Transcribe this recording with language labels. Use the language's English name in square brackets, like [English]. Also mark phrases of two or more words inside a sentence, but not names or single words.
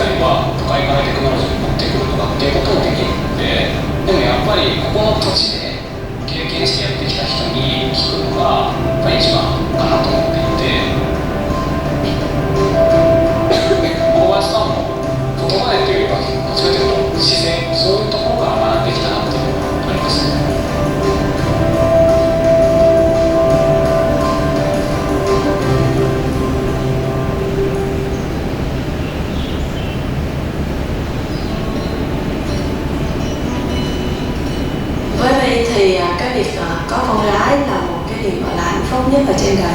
[Japanese] は都会からテクノロジーを持ってくるとかっていうこともできるので、でもやっぱりここの土地で経験してやってきた人に聞くのがやっぱり一番かなと思っていて、小林さんも言葉でというよりはどっちかというと自然、そういうところから学んできたなっていうのがありますね。 [Vietnamese] Thì cái việc có con gái là một cái điều gọi là hạnh phúc nhất ở trên đời.